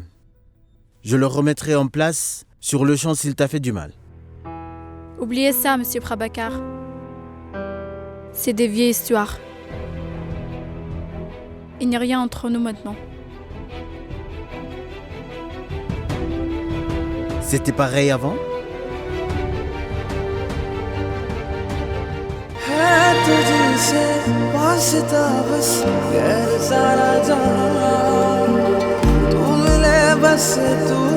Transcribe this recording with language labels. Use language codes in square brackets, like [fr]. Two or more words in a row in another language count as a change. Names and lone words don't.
[fr] Je le remettrai en place sur le champ s'il t'a fait du mal. Oubliez ça, monsieur Prabhakar. C'est des vieilles histoires. Il n'y a rien entre nous maintenant. C'était pareil avant? [hi] तुझसे वास्ता बस गैर सारा जहां तू मिले बस